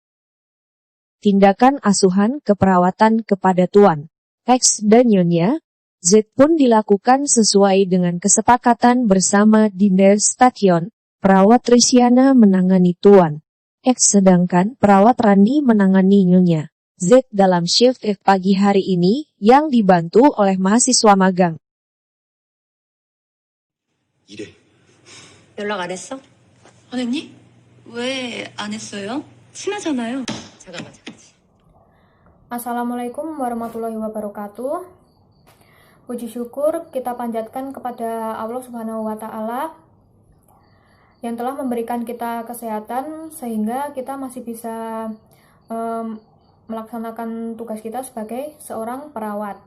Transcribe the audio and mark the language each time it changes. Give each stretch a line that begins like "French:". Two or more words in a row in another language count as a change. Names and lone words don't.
Indonesian: Tindakan asuhan keperawatan kepada Tuan X dan Nyonya Z pun dilakukan sesuai dengan kesepakatan bersama Diners Station. Perawat Trisyana menangani Tuan X sedangkan perawat Rani menangani Nyonya Z dalam shift pagi hari ini yang dibantu oleh mahasiswa magang.
Korean: 이래. 연락 안 했어? 안 했니? 왜 안 했어요? 친하잖아요. 잠깐만.
Arabic: السلام عليكم ورحمة الله وبركاته.
Indonesian: Puji syukur kita panjatkan kepada Allah
Arabic: سبحانه وتعالى
Indonesian: yang telah memberikan kita kesehatan sehingga kita masih bisa melaksanakan tugas kita sebagai seorang perawat.